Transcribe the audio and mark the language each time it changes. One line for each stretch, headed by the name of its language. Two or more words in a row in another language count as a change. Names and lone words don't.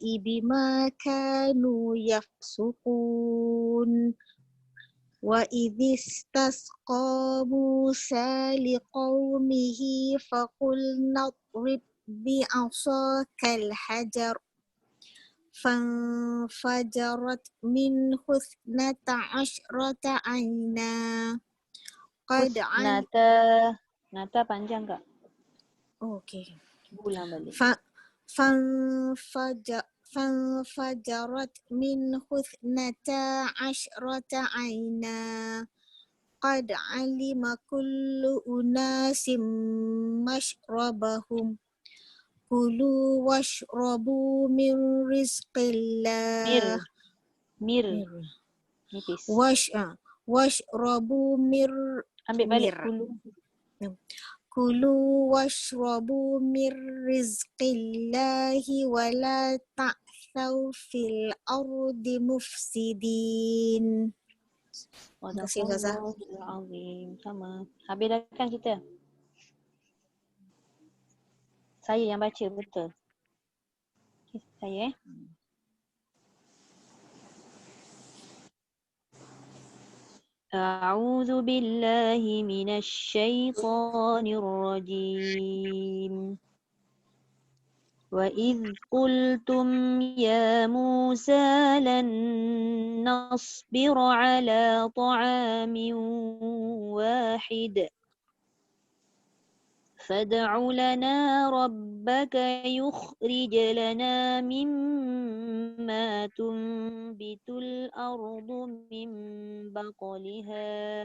Arabic: بِمَا كَانُوا يَفْسُقُونَ وَإِذِ اسْتَسْقَى مُوسَى لِقَوْمِهِ فَقُلْنَا اضْرِبْ بِعَصَاكَ الْحَجَرَ فَانْفَجَرَتْ مِنْهُ 12 عَيْنًا
Malay: Nata panjang Kak. Okay. Ulang balik.
Arabic: فانفجرت منه 12 عينا قد علم كل أناس مشربهم كلوا واشربوا من رزق الله واشربوا من
Malay: Ambil balik
Arabic: Mir. kulu. كلوا واشربوا من رزق الله ولا تعثوا في الأرض مفسدين.
Malay: Terima kasih Ustazah. Azim. Sama. Habis dah kan kita? Saya yang baca betul. Okay, saya
Arabic: أعوذ بالله من الشيطان الرجيم وإذ قلتم يا موسى لن نصبر على طعام واحد فادع لنا ربك يخرج لنا مما تنبت الأرض من بقلها